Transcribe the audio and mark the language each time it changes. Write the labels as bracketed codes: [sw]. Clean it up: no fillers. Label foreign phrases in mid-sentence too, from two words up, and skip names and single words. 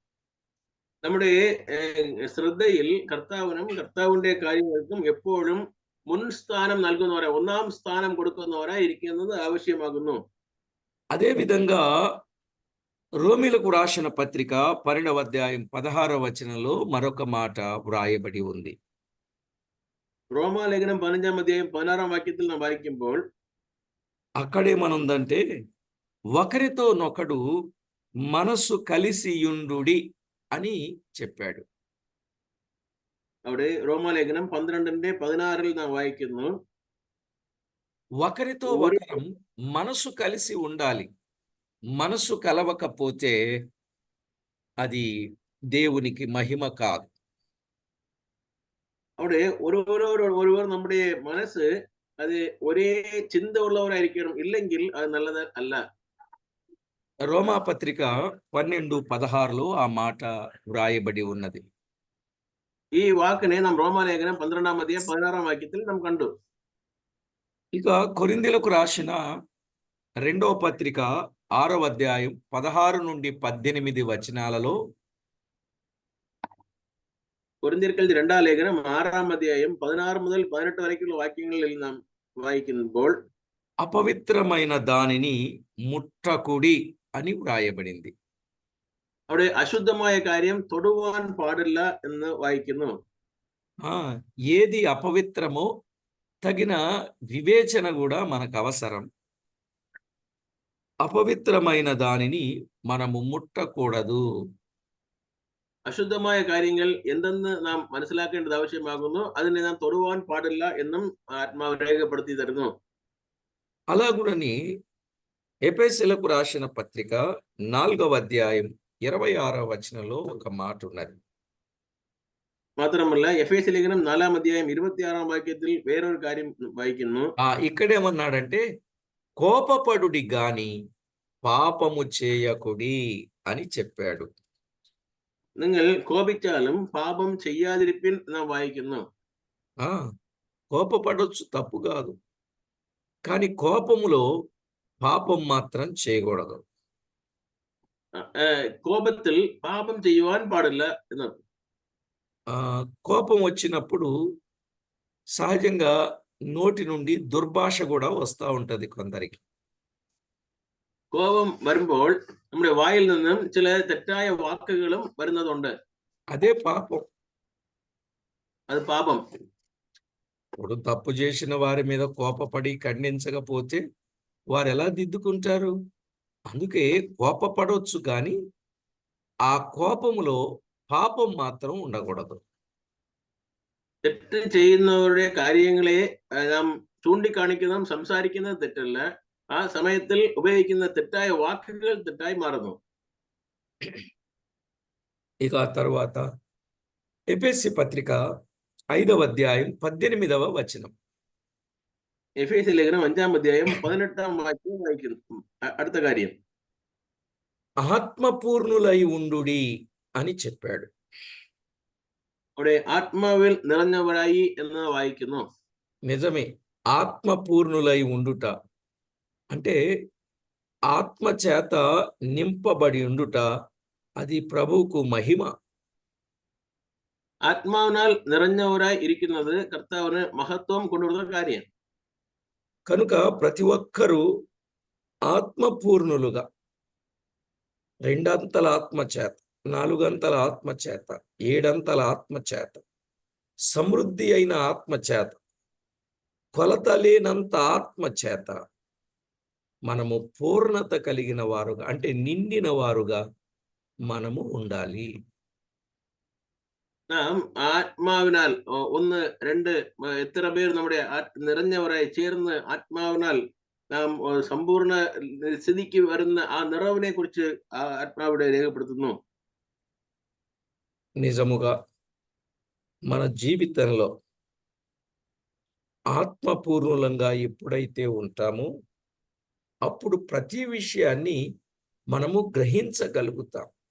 [ml] നമ്മുടെ ശ്രദ്ധയിൽ കർത്താവിനും കർത്താവിന്റെ കാര്യങ്ങൾക്കും എപ്പോഴും മുൻസ്ഥാനം നൽകുന്നവരായി, ഒന്നാം സ്ഥാനം കൊടുക്കുന്നവരായി ഇരിക്കുന്നത് ആവശ്യമാകുന്നു. [te] అదేవిధంగా రోమీలకు రాసిన పత్రిక 12వ అధ్యాయం 16వ వచనంలో మరొక మాట వ్రాయబడి ఉంది. [ml] റോമാലേഖനം 15-ാം അധ്യായം 16-ാം വാക്യത്തിൽ നാം വായിക്കുമ്പോൾ [te] అక్కడేమనుందంటే ఒకరితో నొకడు మనస్సు కలిసియుండుడి అని చెప్పాడు. [ml] അവിടെ റോമാലേഖനം 12-ന്റെ-16-ൽ നാം വായിക്കുന്നു, [te] ఒకరితో [ml] ഒരു [te] ఒకరం మనసు కలిసి ఉండాలి. మనసు కలవకపోతే అది దేవునికి మహిమ కాదు. [ml] അവിടെ ഒരുവർ നമ്മുടെ മനസ്സ് അത് ഒരേ ചിന്ത ഉള്ളവരായിരിക്കണം, ഇല്ലെങ്കിൽ അത് നല്ലത് അല്ല. [te] రోమా పత్రిక 12:16లో ఆ మాట వ్రాయబడి ఉన్నది. [ml] ഈ വാക്കിനെ നാം റോമാലേഖനം 12-ാം അധ്യായം 16-ാം വാക്യത്തിൽ നാം കണ്ടു. [te] ఇక కొరింథీయులకు రాసిన రెండవ పత్రిక 6వ అధ్యాయం 16 నుండి 18 వచనాలలో [ml] കൊരിന്ത്യർക്കെഴുതിയ 2-ാം ലേഖനം 6-ാം അധ്യായം 16 മുതൽ 18 വരെയുള്ള വാക്യങ്ങളിൽ നാം വായിക്കുമ്പോൾ [te] అపవిత్రమైన దానిని ముట్టకుడి అని వ్రాయబడింది. [ml] അവിടെ അശുദ്ധമായ കാര്യം തൊടുവാൻ പാടില്ല എന്ന് വായിക്കുന്നു. [te] ఏది అపవిత్రమో తగిన వివేచన కూడా మనకు అవసరం. అపవిత్రమైన దానిని మనము ముట్టకూడదు. [ml] അശുദ്ധമായ കാര്യങ്ങൾ എന്തെന്ന് നാം മനസ്സിലാക്കേണ്ടത് ആവശ്യമാകുന്നു. അതിനെ നാം തൊടുവാൻ പാടില്ല എന്നും ആത്മാവ് രേഖപ്പെടുത്തി തരുന്നു. [te] అలాగునని ఎఫెసీయులకు రాసిన పత్రిక 4వ అధ్యాయం 26వ వచనంలో ఒక మాట ఉన్నది. [ml] മാത്രമല്ല എഫേസ്യ ലേഖനം 4-ാം അധ്യായം 26-ാം വാക്യത്തിൽ വേറൊരു കാര്യം വായിക്കുന്നു. [te] ఇక్కడేమన్నాడంటే కోపపడుడి గాని పాపము చేయకుడి అని చెప్పాడు. [ml] നിങ്ങൾ കോപിച്ചാലും പാപം ചെയ്യാതിരിപ്പിൻ നാം വായിക്കുന്നു. [te] కోపపడొచ్చు, తప్పు కాదు. కానీ కోపములో పాపం మాత్రం చేయకూడదు. [ml] കോപത്തിൽ പാപം ചെയ്യുവാൻ പാടില്ല എന്നാണ്. [te] కోపం వచ్చినప్పుడు సహజంగా నోటి నుండి దుర్భాష కూడా వస్తూ ఉంటది కొందరికి. [ml] കോപം വരുമ്പോൾ നമ്മുടെ വായിൽ നിന്നും ചില തെറ്റായ വാക്കുകളും വരുന്നതുണ്ട്. [te] అదే పాపం. అది పాపం. ఇప్పుడు తప్పు చేసిన వారి మీద కోపపడి ఖండించకపోతే వారు ఎలా దిద్దుకుంటారు? అందుకే కోపపడవచ్చు కానీ ఆ కోపములో పాపం మాత్రం ఉండకూడదు. [ml] തെറ്റ് ചെയ്യുന്നവരുടെ കാര്യങ്ങളെ നാം ചൂണ്ടിക്കാണിക്കുന്നതും സംസാരിക്കുന്നത് തെറ്റല്ല. ആ സമയത്തിൽ ഉപയോഗിക്കുന്ന തെറ്റായ വാക്കുകൾ തെറ്റായി മാറുന്നു. [te] ఇక తర్వాత ఎఫెసీ పత్రిక 5వ అధ్యాయం 18వ వచనం. [ml] എഫേസ്യ ലേഖനം 5-ാം അധ്യായം 18-ാം വാക്യം വായിക്കുന്നു. അടുത്ത കാര്യം, [te] ఆత్మపూర్ణులై ఉండుడి అని చెప్పాడు. [ml] അവിടെ ആത്മാവിൽ നിറഞ്ഞവരായി എന്ന് വായിക്കുന്നു. [te] నిజమే, ఆత్మపూర్ణులై ఉండుట అంటే ఆత్మ చేత నింపబడి ఉండుట, అది ప్రభువుకు మహిమ. [ml] ആത്മാവിനാൽ നിറഞ്ഞവരായി ഇരിക്കുന്നത് കർത്താവിന് മഹത്വം കൊണ്ടുവരുന്ന കാര്യം. [te] కనుక ప్రతి ఒక్కరూ ఆత్మపూర్ణులుగా 2 అంతల ఆత్మ చేత, 4 అంతల ఆత్మ చేత, 7 అంతల ఆత్మ చేత, సమృద్ధి అయిన ఆత్మ చేత, కొలత లేనంత ఆత్మ చేత మనము పూర్ణత కలిగిన వారుగా, అంటే నిండిన వారుగా మనము ఉండాలి. [ml] നാം ആത്മാവിനാൽ 1, 2 എത്ര പേർ നമ്മുടെ നിറഞ്ഞവരായി ചേർന്ന് ആത്മാവിനാൽ നാം സമ്പൂർണ്ണ സ്ഥിതിക്ക് വരുന്ന ആ നിറവിനെ കുറിച്ച് ആ ആത്മാവിടെ രേഖപ്പെടുത്തുന്നു. [te] నిజముగా మన జీవితంలో ఆత్మపూర్ణులంగా ఎప్పుడైతే ఉంటామో అప్పుడు ప్రతి విషయాన్ని మనము గ్రహించగలుగుతాం.